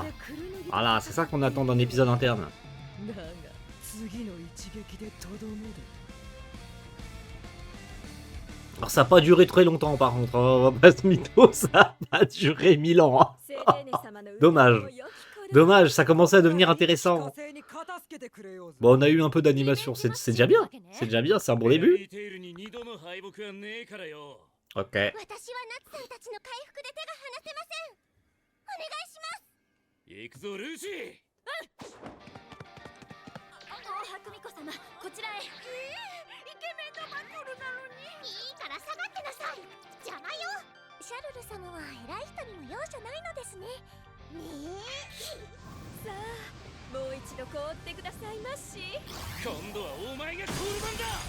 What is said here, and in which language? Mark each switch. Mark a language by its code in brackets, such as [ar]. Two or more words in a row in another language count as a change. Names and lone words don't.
[fr] Voilà, c'est ça qu'on attend d'un épisode interne. Alors ça n'a pas duré très longtemps par contre, hein. On va pas se mytho, ça a pas duré 1000 ans. Hein. Dommage. Dommage, ça commençait à devenir intéressant. Bon, on a eu un peu d'animation, c'est déjà bien. C'est déjà bien, c'est un bon début. Ok. [ja] 行くぞルーシー。久美子様、こちらへ。イケメンのバトルなのに。いいから下がってなさい。邪魔よ。シャルル様は偉い人にも容赦ないのですね。ねえ。さあ、もう一度凍ってくださいまし。今度はお前がコールマンだ。